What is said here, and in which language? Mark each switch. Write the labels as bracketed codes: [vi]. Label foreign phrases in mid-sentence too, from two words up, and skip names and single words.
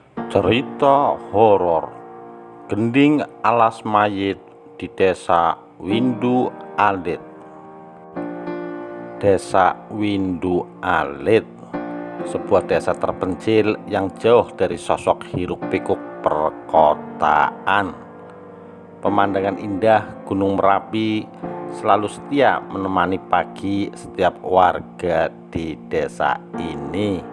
[id] Cerita horor Gending Alas Mayit di Desa Windu Alit. Desa Windu Alit, sebuah desa terpencil yang jauh dari sosok hiruk-pikuk perkotaan. Pemandangan indah Gunung Merapi selalu setia menemani pagi setiap warga di desa ini.